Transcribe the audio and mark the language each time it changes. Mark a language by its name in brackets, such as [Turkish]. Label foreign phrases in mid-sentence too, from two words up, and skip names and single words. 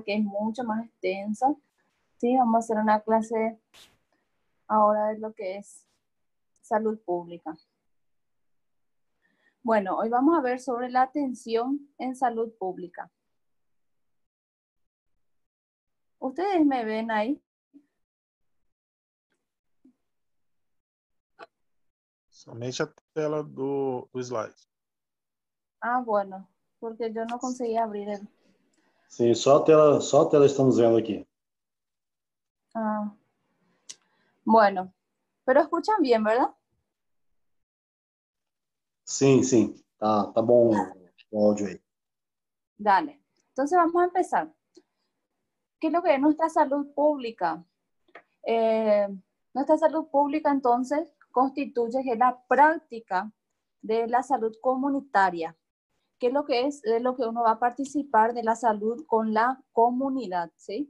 [Spanish] Que es mucho más extensa. Sí, vamos a hacer una clase ahora de lo que es salud pública. Bueno, hoy vamos a ver sobre la atención en salud pública. ¿Ustedes me ven ahí? [Portuguese] Somente a tela do slide. [Spanish] Ah, bueno, porque yo no conseguí abrir el... [Portuguese] Sim, só a tela estamos vendo aqui. [Spanish] Ah, bueno, pero escuchan bien, ¿verdad? [Portuguese] Sim, sim. Tá bom o áudio aí. [Spanish] Dale. Entonces vamos a empezar. ¿Qué es lo que es nuestra salud pública? Nuestra salud pública entonces constituye que la práctica de la salud comunitaria, que es lo que es de lo que uno va a participar de la salud con la comunidad, ¿sí?